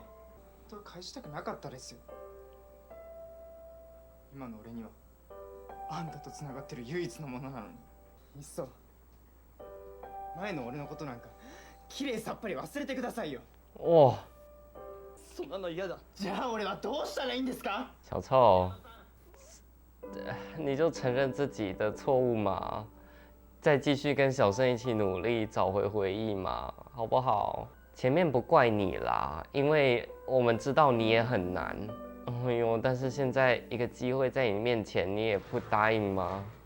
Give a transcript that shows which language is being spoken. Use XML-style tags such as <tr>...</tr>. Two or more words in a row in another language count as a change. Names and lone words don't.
<ja>本当は返したくなかったですよ。今の俺にはあんたとつながってる唯一のものなのに。いっそ前の俺のことなんかきれいさっぱり忘れてくださいよ。哇，そんなの嫌だ。じゃあ俺はどうしたらいいんですか。</ja> <zh>小臭，你就承认自己的错误嘛，再继续跟小胜一起努力，找回回忆嘛，好不好？前面不怪你啦，因为我们知道你也很难。哎呦，但是现在一个机会在你面前，你也不答应吗？</zh>